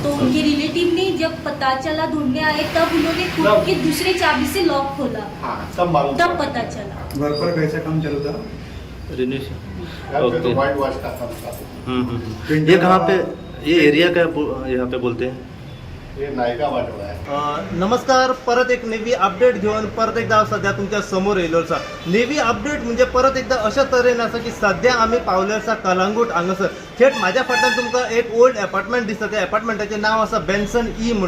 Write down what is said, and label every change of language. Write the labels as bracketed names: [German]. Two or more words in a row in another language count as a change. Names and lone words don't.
[Hindi] तो उनके रिलेटिव ने जब पता चला ढूंढने आए तब उन्होंने खुद के दूसरे चाबी से लॉक खोला, हाँ, सब मालूम तब पड़ा। पता चला। घर पर कैसा काम चल रहा था? रिनोवेशन। घर पे तो ओके। [English] white wash [Hindi] का काम था। ये कहाँ पे, ये एरिया का यहाँ पे बोलते हैं? [Marathi] ये नायका वाटोळा आहे। [Konkani] नमस्कार, परत एक [English] navy update [Konkani] घेऊन परत एकदा सध्या तुमच्या समोर येयलो आसा. [English] navy update [Konkani] म्हणजे परत एकदा अशा तरेन आसा की सध्या आम्ही पावले आसा कलंगूट हांगासर. थेट माझ्या फाटल्यान तुमकां एक [English] old apartment [Konkani] दिसता. त्या अपार्टमेंटाचें नाव आसा बेन्सन ई म्हणून.